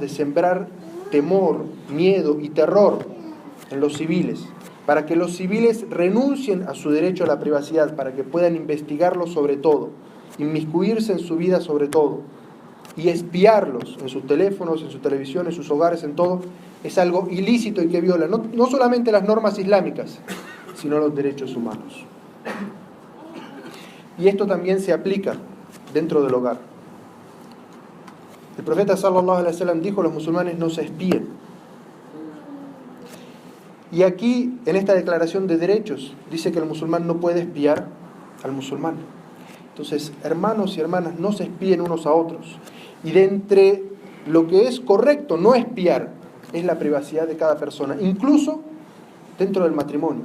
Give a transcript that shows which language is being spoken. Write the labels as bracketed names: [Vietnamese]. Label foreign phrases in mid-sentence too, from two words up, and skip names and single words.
[Spanish] de sembrar temor, miedo y terror en los civiles, para que los civiles renuncien a su derecho a la privacidad, para que puedan investigarlos sobre todo, inmiscuirse en su vida sobre todo, y espiarlos en sus teléfonos, en su televisión, en sus hogares, en todo, es algo ilícito y que viola no solamente las normas islámicas, sino los derechos humanos. Y esto también se aplica dentro del hogar. El profeta [Arabic] صلى الله عليه وسلم [Spanish] dijo: los musulmanes no se espíen. Y aquí, en esta declaración de derechos, dice que el musulmán no puede espiar al musulmán. Entonces, hermanos y hermanas, no se espíen unos a otros. Y de entre lo que es correcto no espiar es la privacidad de cada persona, incluso dentro del matrimonio.